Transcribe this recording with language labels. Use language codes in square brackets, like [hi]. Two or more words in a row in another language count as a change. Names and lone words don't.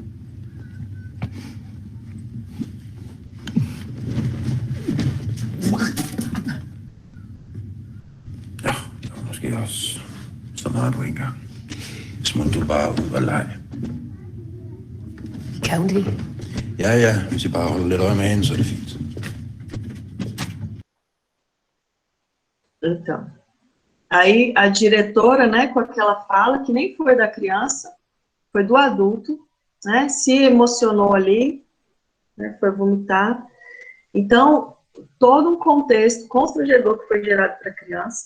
[da] Ja, det var måske også så meget på en gang. Så må du bare ud og lege. Kan hun det? Ja, hvis I bare holder lidt øje med hende, så er det fint. [pt] Então, aí a diretora, né, com aquela fala que nem foi da criança, foi do adulto, né, se emocionou ali, né, foi vomitar. Então, todo um contexto constrangedor que foi gerado para a criança